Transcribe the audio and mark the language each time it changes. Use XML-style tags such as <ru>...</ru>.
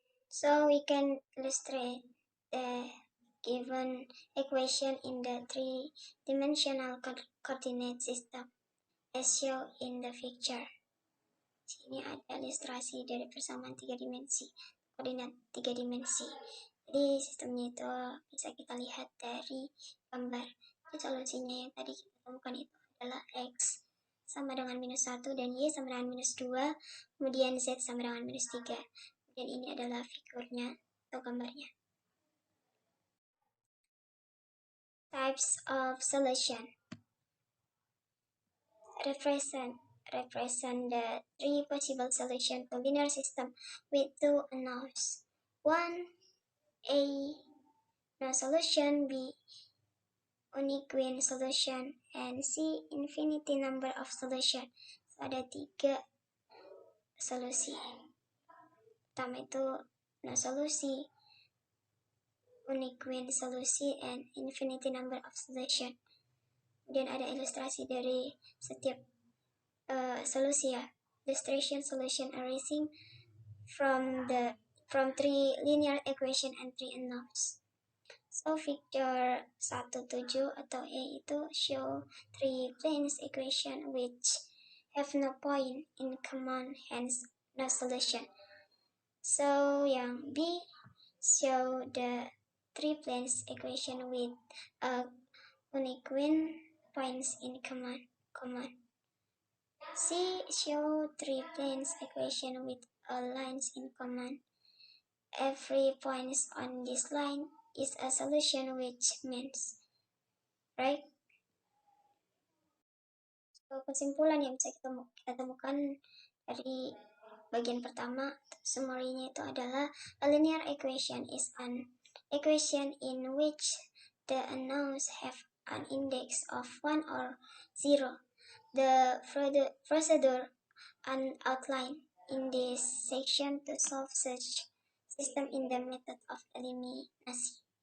<en>So we can illustrate the given equation in the three-dimensional coordinate system as shown in the picture.</en> <id>Sini ada ilustrasi dari persamaan 3 dimensi, koordinat 3 dimensi. Jadi sistemnya itu bisa kita lihat dari gambar. Jadi solusinya yang tadi kita temukan itu adalah X sama dengan minus 1 dan Y sama dengan minus 2, kemudian Z sama dengan minus 3. Dan ini adalah figurnya atau gambarnya.</id> <en>Types of solution. Represent the three possible solutions to linear system with two unknowns. 1. A. No solution. B. Unique solution. And C. Infinity number of solution.</en> <id>So, ada 3 solusi. Pertama itu no solusi, unique solusi,</id> <en>and infinity number of solution.</en> <id>Kemudian ada ilustrasi dari setiap solusi ya.</id> <en>Illustration solution arising from 3 linear equation and 3 unknowns. So figure 1.7</en> <id>atau A itu</id> <en>show 3 planes equation which have no point in common, hence no solution. So yang B show the 3 planes equation with unique points in common. C show 3 planes equation with all lines in common. Every point on this line is a solution, which means, right?</en> <id>So, kesimpulan yang bisa kita temukan dari bagian pertama, summary-nya itu adalah</id> <en>a linear equation is an equation in which the unknowns have an index of 1 or 0. The procedure outlined in this section to solve such system in the method of eliminasi.</en>